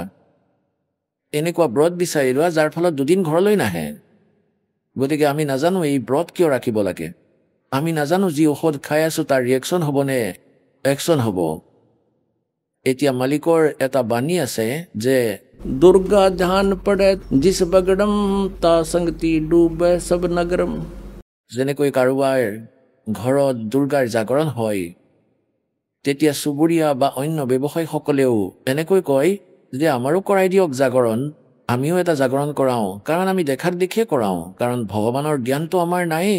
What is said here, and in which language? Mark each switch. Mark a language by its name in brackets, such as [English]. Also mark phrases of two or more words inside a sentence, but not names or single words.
[Assamese] এনেকুৱা ব্ৰত বিচাৰি লোৱা যাৰ ফলত দুদিন ঘৰলৈ নাহে। গতিকে আমি নাজানো এই ব্ৰত কিয় ৰাখিব লাগে, আমি নাজানো যি ঔষধ খাই আছোঁ তাৰ ৰিয়েকশ্যন হ'বনে একশ্যন হ'ব। এতিয়া মালিকৰ এটা বাণী আছে যে [Hindi] दुर्गा ध्यान पड़े जिस बगड़म ता संगति डूबे सब नगरम। [Assamese] যেনেকৈ কাৰোবাৰ ঘৰত দুৰ্গাৰ জাগৰণ হয় তেতিয়া চুবুৰীয়া বা অন্য ব্যৱসায়ীসকলেও এনেকৈ কয় যে আমাৰো কৰাই দিয়ক জাগৰণ, আমিও এটা জাগৰণ কৰাওঁ, কাৰণ আমি দেখাক দেখিয়ে কৰাওঁ, কাৰণ ভগৱানৰ জ্ঞানটো আমাৰ নায়েই।